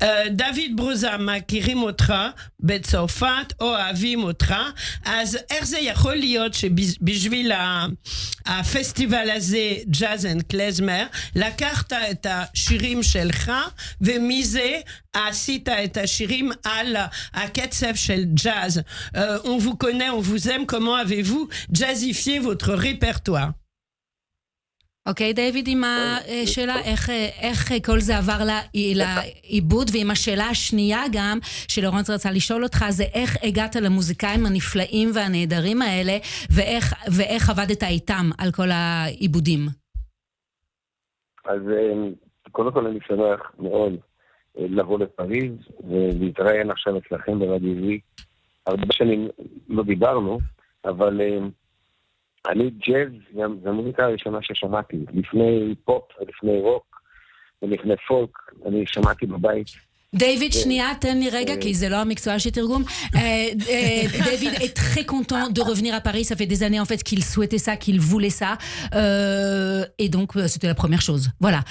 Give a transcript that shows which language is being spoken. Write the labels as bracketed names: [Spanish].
[Hebrew] דוד ברוזה, מכירים אותך בצרפת, אוהבים אותך, אז איך זה יכול להיות שבשביל הפסטיבל הזה, ג'אז אנד קלזמר, לקחת את השירים שלך, ומזה עשית את השירים על הקצב של ג'אז. [French] On vous connaît, on vous aime, comment avez-vous jazzifié votre répertoire? [Hebrew] אוקיי, דיוויד, עם השאלה איך כל זה עבר לעיבוד, ועם השאלה השנייה גם, שלורנס רצה לשאול אותך, זה איך הגעת למוזיקאים הנפלאים והנהדרים האלה, ואיך עבדת איתם על כל העיבודים? אז קודם כל אני שמח מאוד לבוא לפריז, ולהתראיין עכשיו אצלכם ברדיו זי. הרבה שנים לא דיברנו, אבל אני ג'אז, זו המוזיקה הראשונה ששמעתי, לפני פופ ולפני רוק ולפני פולק, אני שמעתי בבית. David, שנייה, תן לי רגע, כי זה לא המקצוע של תרגום. [French] David est très content de revenir à Paris, ça fait des années en fait qu'il souhaitait ça, qu'il voulait ça, et donc c'était la première chose. Voilà.